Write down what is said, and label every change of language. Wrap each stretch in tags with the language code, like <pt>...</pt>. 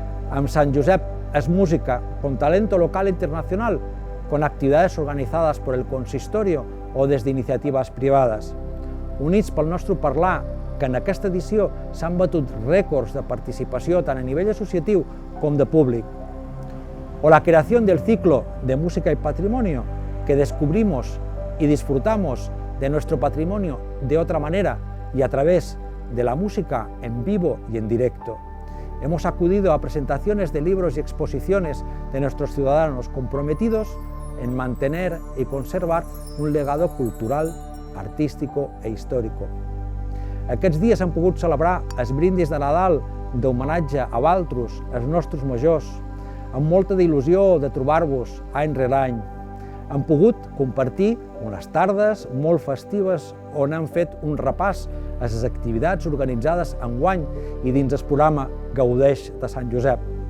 <es>Amb Sant Josep es música con talento local e internacional, con actividades organizadas por el consistorio o desde</es> <ca>iniciatives privades. Units pel nostre parlar, que en aquesta edició s'han batut rècords de participació tant a nivell associatiu com de públic.</ca> <es>O la creación del ciclo de música y patrimonio, que descubrimos y disfrutamos de nuestro patrimonio de otra manera y a través de la música en vivo y en directo. Hemos acudido a presentaciones de libros y exposiciones de nuestros ciudadanos comprometidos en mantener y conservar un legado cultural, artístico e històrico.</es> <ca>Aquests dies hem pogut celebrar els brindis de Nadal d'homenatge a Valtros, els nostres majors, amb molta d'il·lusió de trobar-vos any rere any. Hem pogut compartir unes tardes molt festives on hem fet un repàs a les activitats organitzades enguany i dins el programa Gaudeix de Sant Josep.</ca>